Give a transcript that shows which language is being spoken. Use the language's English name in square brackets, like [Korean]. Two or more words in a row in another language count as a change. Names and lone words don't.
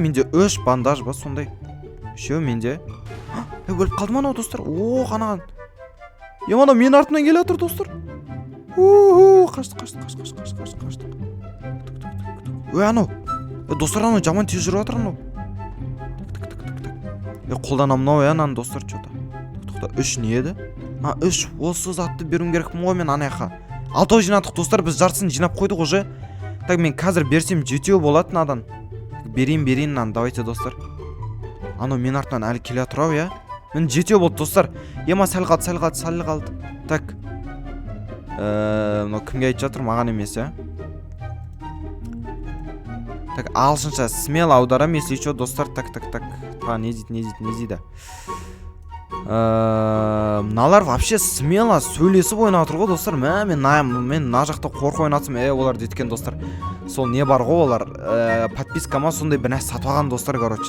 [Kazakh] Менде 3 бандаж ба, сондай. Үшеу менде. Өліп қалды ма, достар? Қанаған. Анау мен артынан келе жатыр, достар. Қаштық. Анау. Достар, анау жаман тез жүріп жатыр, анау. Қолданам мынау, достар, [Russian] что-то. [Kazakh] 3 не еді? 3 осы затты беруім керекпін ғой мен анаяққа. 6 жинадық, достар, біз жартысын жинап қойдық уже. Так, мен қазір берсем 7 болады надан. Берейін нан, давайте достар. Анау мен артынан әлі келе тұрау, я. Мен 7 болды достар. Ема сәл қалды. Так. Мынау кімге айтып жатыр, маған емес, я. Так, ағылшынша смело аударам, [Russian] если что, [Kazakh] достар. Так. Не дейді. Мыналар [Russian] вообще смело [Kazakh] сөйлесіп ойнап отыр ғой, достар. Мен мына жақта қорқып ойнатсам, олар дейткен достар. Сол не бар ғой олар, подпискама сондай бір нәрсе сатып алған достар, короче.